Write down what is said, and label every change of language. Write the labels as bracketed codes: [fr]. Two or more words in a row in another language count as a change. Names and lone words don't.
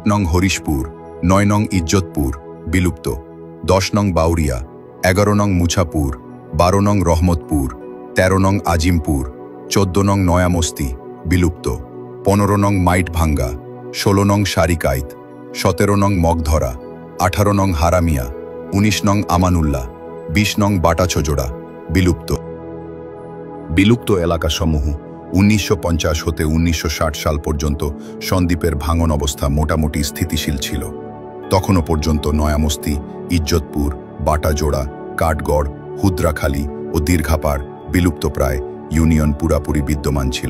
[bn] নং হরিশপুর, 9 নং ইজ্জতপুর বিলুপ্ত, 10 নং বাউরিয়া, 11 নং মুছাপুর, 12 নং রহমতপুর, 13 নং আজিমপুর, 14 নং নয়ামস্তি বিলুপ্ত, 15 নং মাইটভাঙ্গা, 16 নং সারিকাইত, 17 নং মগধরা, 18 নং হারামিয়া, 19 নং আমানুল্লাহ, 20 নং বাটাছজোড়া বিলুপ্ত। বিলুপ্ত এলাকাসমূহ: 1950 হতে 1960 সাল পর্যন্ত সন্দ্বীপের ভাঙন অবস্থা মোটামুটি স্থিতিশীল ছিল। তখনও পর্যন্ত নয়ামস্তি, ইজ্জতপুর, বাটাজোড়া, কাঠগড়, হুদ্রাখালী ও দীর্ঘাপাড় বিলুপ্তপ্রায় ইউনিয়ন পুরাপুরি বিদ্যমান ছিল।